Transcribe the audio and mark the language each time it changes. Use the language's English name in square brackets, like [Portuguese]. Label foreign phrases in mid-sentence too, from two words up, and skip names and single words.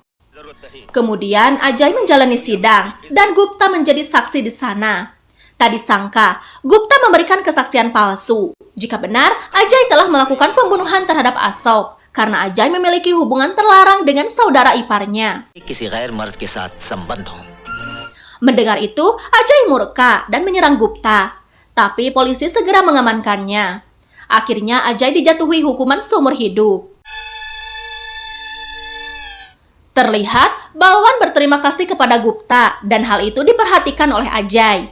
[Indonesian] Kemudian Ajay menjalani sidang dan Gupta menjadi saksi di sana. Tak disangka, Gupta memberikan kesaksian palsu. Jika benar, Ajay telah melakukan pembunuhan terhadap Asok karena Ajay memiliki hubungan terlarang dengan saudara iparnya. [Hindi] किसी गैर मर्द के साथ संबंध हो. [Indonesian] Mendengar itu, Ajay murka dan menyerang Gupta. Tapi polisi segera mengamankannya. Akhirnya Ajay dijatuhi hukuman seumur hidup. Terlihat, Balwan berterima kasih kepada Gupta dan hal itu diperhatikan oleh Ajay.